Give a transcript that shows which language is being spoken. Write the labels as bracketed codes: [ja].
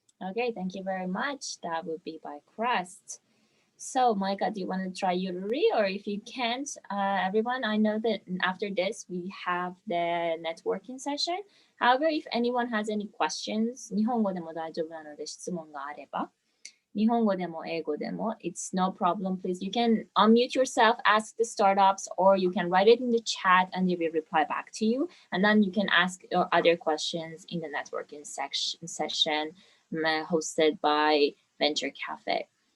[en] Okay, thank you very much. That would be by Crust. So, Monica, do you want to try Yururi? Or if you can't, everyone, I know that after this, we have the networking session. However, if anyone has any questions, [ja] 日本語でも大丈夫なので質問があれば、日本語でも英語でも [en] it's no problem. Please, you can unmute yourself, ask the startups, or you can write it in the chat and they will reply back to you. And then you can ask your other questions in the networking session hosted by Venture Cafe.